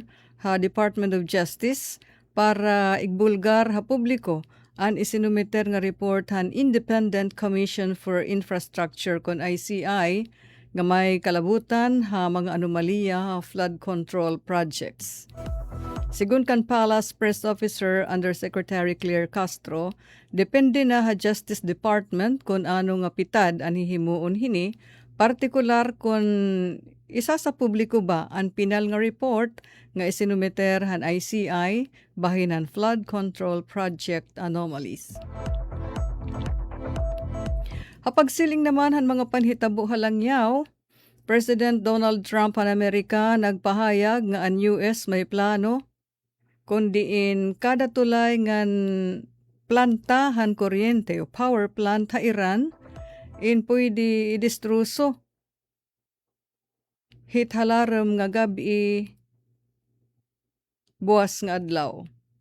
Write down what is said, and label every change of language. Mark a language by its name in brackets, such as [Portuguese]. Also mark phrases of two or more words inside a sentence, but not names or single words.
[Waray] ha Department of Justice para igbulgar ha publiko ang isinumiter nga report han Independent Commission for Infrastructure kon ICI nga may kalabutan ha mga anomalya ha [English] flood control projects. [Waray] Sigun kan Palace Press Officer Undersecretary Claire Castro, depende na ha Justice Department kung ano nga pitad ang hihimuon hini, partikular kung isa sa publiko ba ang pinal nga report nga isinumiter han ICI bahin han [English] flood control project anomalies. [Waray] Hapagsiling naman han mga panhitabo halangyaw, President Donald Trump han Amerika nagpahayag nga ang US may plano kundiin kada tulay ngan planta han kuryente o [English] power plant [Waray] ha Iran in pwede idistruso hit halaram nga gabi buwas nga adlaw.